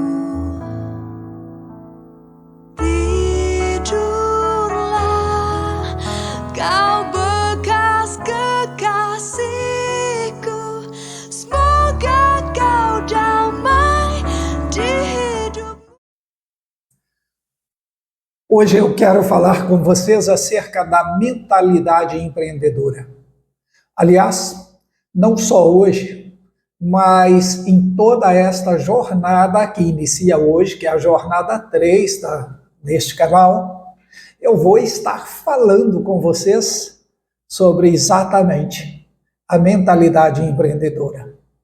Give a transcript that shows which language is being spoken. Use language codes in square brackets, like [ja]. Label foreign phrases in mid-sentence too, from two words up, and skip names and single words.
[id] Tidurlah kau bekas kekasihku, semoga kau damai di hidup. [pt] Hoje eu quero falar com vocês acerca da mentalidade empreendedora. Aliás, não só hoje, mas em toda esta jornada que inicia hoje, que é a jornada 3 deste canal, eu vou estar falando com vocês sobre exatamente a mentalidade empreendedora.